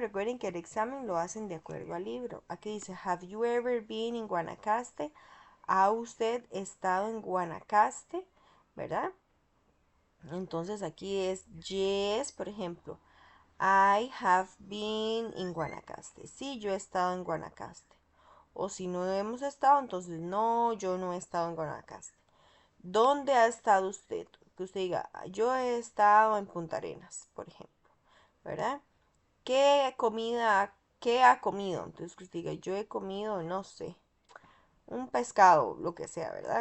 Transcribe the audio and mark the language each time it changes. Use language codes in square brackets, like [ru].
[es] Recuerden que el examen lo hacen de acuerdo al libro. Aquí dice, [en] have you ever been in Guanacaste? [es] ¿Ha usted estado en Guanacaste? ¿Verdad? Entonces aquí es yes, por ejemplo. [en] I have been in Guanacaste. [es] Sí, yo he estado en Guanacaste. O si no hemos estado, entonces no, yo no he estado en Guanacaste. ¿Dónde ha estado usted? Que usted diga, yo he estado en Punta Arenas, por ejemplo, ¿verdad? ¿Qué comida, qué ha comido? Entonces que usted diga, yo he comido, no sé, un pescado, lo que sea, ¿verdad?